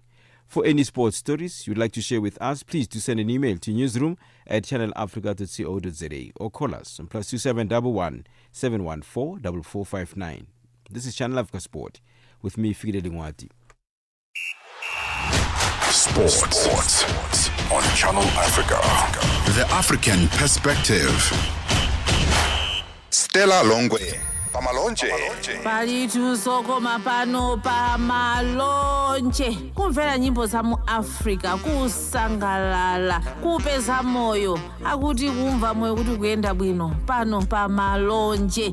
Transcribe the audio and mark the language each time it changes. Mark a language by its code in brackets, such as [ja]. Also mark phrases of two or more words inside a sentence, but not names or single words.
[en] For any sports stories you'd like to share with us, please do send an email to newsroom@channelafrica.co.za or call us on +2711 714 4459. This is Channel Africa Sport with me, Fide Lingwati. Sports on Channel Africa. The African Perspective. [ny] Stella Longwe. Pamalonje. Palitusokoma pano pamalonje. Kumvera nyimbo za mu Africa, kusangalala, kupeza moyo, akuti kumva moyo kuti kuyenda bwino pano pamalonje.